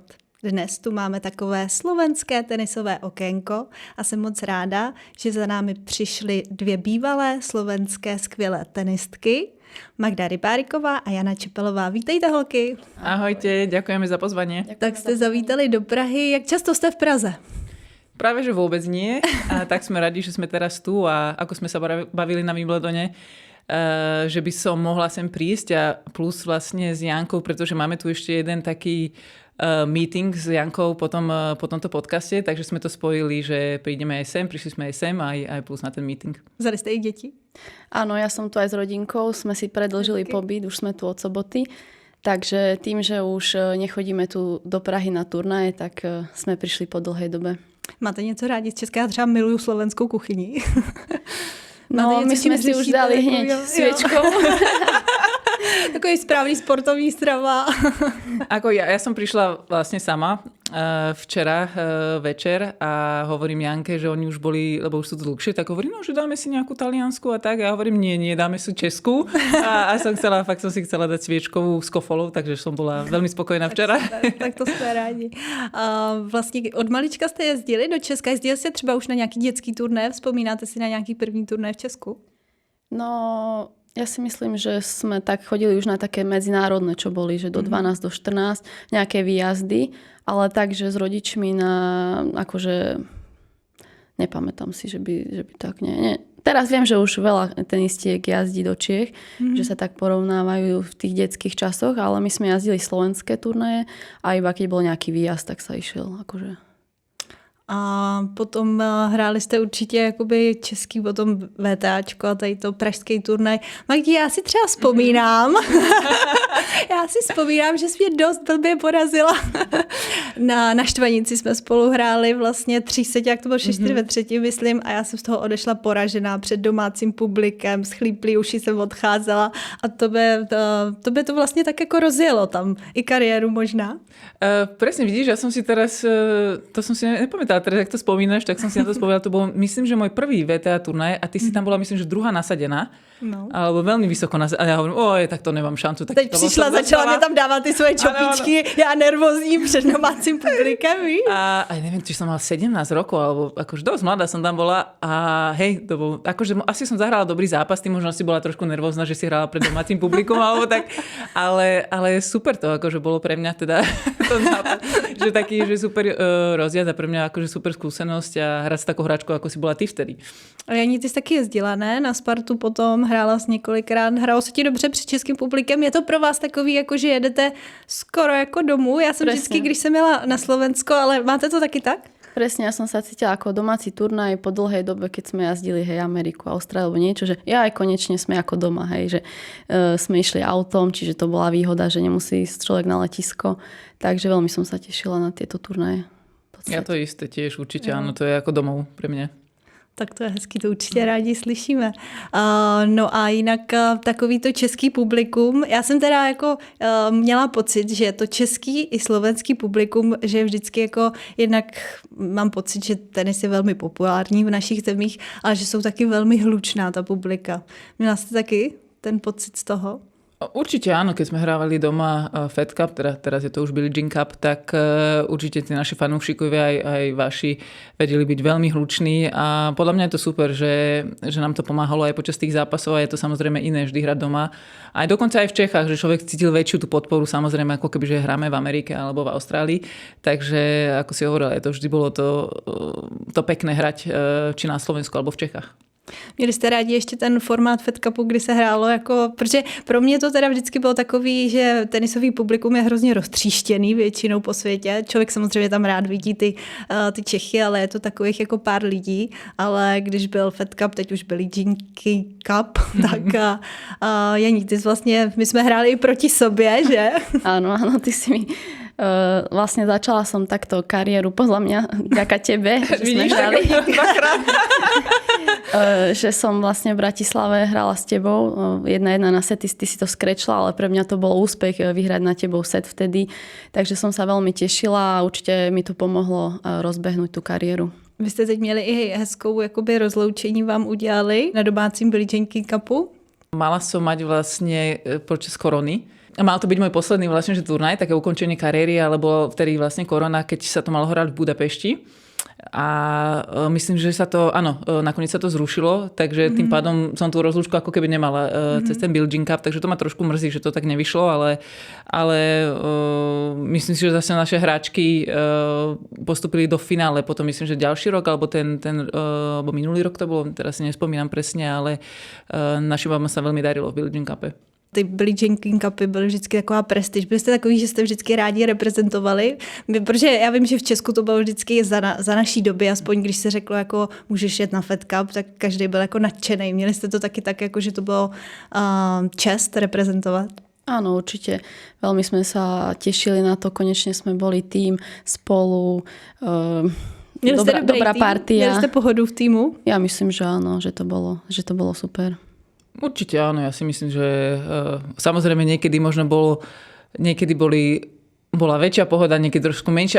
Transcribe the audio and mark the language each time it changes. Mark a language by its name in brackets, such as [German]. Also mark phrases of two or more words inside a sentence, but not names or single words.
[Czech] Dnes tu máme takové slovenské tenisové okénko a jsem moc ráda, že za námi přišly dvě bývalé slovenské skvělé tenistky, Magda Rybáriková a Jana Čepelová. Vítejte, holky. [Slovak] Ahojte, ďakujeme za pozvanie. [Czech] Tak jste zavítali do Prahy. Jak často jste v Praze? [Slovak] Práve, že vôbec nie. A tak sme radi, že sme teraz tu a ako sme sa bavili na Wimbledone, že by som mohla sem prísť a plus vlastne s Jankou, pretože máme tu ešte jeden taký meeting s Jankou po tomto podcaste, takže sme to spojili, že prídeme aj sem, prišli sme aj sem aj plus na ten meeting. Vzali ste ich deti? Áno, ja som tu aj s rodinkou, sme si predĺžili pobyt, už sme tu od soboty, takže tým, že už nechodíme tu do Prahy na turnaje, tak sme prišli po dlhej dobe. [Czech] Máte něco rádi z České? Já třeba miluju slovenskou kuchyni. No, my jsme si už dali [Slovak] hneď sviečkou. [Czech] Takový správný sportovní strava. [Slovak] Ako ja som prišla vlastne sama včera večer a hovorím Janke, že oni už boli, lebo už sú tu dlhšie, tak hovorím, no, že dáme si nejakú taliansku a tak. A ja hovorím, nie, dáme si českú. A som si chcela dať sviečkovú s kofolou, takže som bola veľmi spokojná včera. [Czech] Tak to jsme rádi. Vlastně od malička jste jezdili do Česka. Jezdili jste třeba už na nějaký dětský turné? Vzpomínáte si na nějaký první turné v Česku? [Slovak] No, ja si myslím, že sme tak chodili už na také medzinárodné, čo boli, že do 12, do 14, nejaké výjazdy, ale tak, že s rodičmi na, akože, nepamätám si, že by tak nie. Teraz viem, že už veľa tenistiek jazdí do Čiech, že sa tak porovnávajú v tých detských časoch, ale my sme jazdili slovenské turnaje a iba keď bol nejaký výjazd, tak sa išiel, akože. [Czech] A potom hráli jste určitě jakoby český potom VTAčko a tady to pražský turnaj. Magdi, já si třeba vzpomínám, že jsi mě dost blbě porazila. Na Štvanici jsme spolu hráli vlastně 3 jak to bylo 6 ve třetí, myslím, a já jsem z toho odešla poražená před domácím publikem, schlíplý uši jsem odcházela a to by to vlastně tak jako rozjelo tam i kariéru možná. [Slovak] Presne, vidíš, ja som si teraz, to som si nepamätala, teraz ak to spomínaš, tak som si na to spomínala, to bol, myslím, že môj prvý VTA turnaj a ty si tam bola, myslím, že druhá nasadená, alebo veľmi vysoko nasadená. A ja hovorím, tak to nemám šancu. Tak [Czech] teď přišla, začala mě tam dávat ty svoje čopičky, já nervózní před domácím publikem, víš? [Slovak] A neviem, či som mala 17 rokov, alebo akože dosť mladá som tam bola a hej, to bol, akože asi som zahrala dobrý zápas, ty možno si bola trošku nervózna, že si hrala pred domácim publikom, alebo tak, ale super to, akože bolo pre mňa teda to zápas, že taký, že super rozjazd a pre mňa akože super skúsenosť a hrať s takou hráčkou, ako si bola ty vtedy. [Czech] A Janí, ty jsi taky jezdila, ne? Na Spartu potom hrála jsi několikrát. Hrálo se ti dobře před českým publikem. Je to pro vás takový, jako že jedete skoro jako domů? Já jsem vždycky, když jsem jela na Slovensko, ale máte to taky tak? [Slovak] Presne, ja som sa cítila ako domáci turnaj po dlhej dobe, keď sme jazdili, hej, Ameriku, Austráliu alebo niečo, že aj konečne sme ako doma, hej, že sme išli autom, čiže to bola výhoda, že nemusí ísť človek na letisko, takže veľmi som sa tešila na tieto turnaje. Ja to isté tiež, určite, áno, to je ako domov pre mňa. [Czech] Tak to je hezký, to určitě rádi slyšíme. No a jinak takový to český publikum, já jsem teda jako měla pocit, že to český i slovenský publikum, že vždycky jako jednak mám pocit, že tenis je velmi populární v našich zemích, ale že jsou taky velmi hlučná ta publika. Měla jste taky ten pocit z toho? [Slovak] Určite áno, keď sme hrávali doma Fed Cup, teraz je to už Billie Jean Cup, tak určite tí naši fanúšikovia aj vaši vedeli byť veľmi hluční a podľa mňa je to super, že nám to pomáhalo aj počas tých zápasov a je to samozrejme iné vždy hrať doma. Aj dokonca aj v Čechách, že človek cítil väčšiu tú podporu, samozrejme ako keby, že hráme v Amerike alebo v Austrálii, takže ako si hovorila, to vždy bolo to pekné hrať či na Slovensku alebo v Čechách. [Czech] Měli jste rádi ještě ten formát Fed Cupu, kdy se hrálo jako, protože pro mě to teda vždycky bylo takový, že tenisový publikum je hrozně roztříštěný většinou po světě. Člověk samozřejmě tam rád vidí ty Čechy, ale je to takových jako pár lidí, ale když byl Fed Cup, teď už byl Jean Cup, tak Janí, ty vlastně, my jsme hráli i proti sobě, že? [Slovak] Áno, ty si mi vlastne začala som takto kariéru podľa mňa vďaka tebe, že sme hrali. Že som vlastne v Bratislave hrala s tebou 1-1 na sety, ty si to skrečla, ale pre mňa to bol úspech vyhrať na tebou set vtedy, takže som sa veľmi tešila a určite mi to pomohlo rozbehnúť tú kariéru. [Czech] Vy jste teď měli i hezkou jakoby rozloučení vám udělali na domácím Billie Jean Cupu. [Slovak] Mala som mať vlastne počas korony. A mal to byť môj posledný vlastne, že turnaj, také ukončenie kariéry, alebo vtedy vlastne korona, keď sa to malo hrať v Budapešti. A myslím, že sa to, áno, nakoniec sa to zrušilo, takže tým pádom som tú rozlúčku ako keby nemala cez ten Billie Jean Cup, takže to ma trošku mrzí, že to tak nevyšlo, ale myslím si, že zase naše hráčky postupili do finále, potom myslím, že ďalší rok, alebo alebo minulý rok to bolo, teraz si nespomínam presne, ale našim babám sa veľmi darilo v Billie Jean Cupe. [Czech] Ty Billie Jean Cupy byly vždycky taková prestiž. Byli jste takový, že jste vždycky rádi reprezentovali? Protože já vím, že v Česku to bylo vždycky za naší doby, aspoň když se řeklo, jako můžeš jet na Fed Cup, tak každý byl jako nadšený. Měli jste to taky tak, jako, že to bylo čest reprezentovat? [Slovak] Áno, určite. Veľmi sme sa tešili na to. Konečne sme boli tým spolu. Dobrá partia. [Czech] Měli jste pohodu v týmu? [Slovak] Ja myslím, že áno, že to bolo super. Určite áno, ja si myslím, že samozrejme niekedy bola väčšia pohoda, niekedy trošku menšia.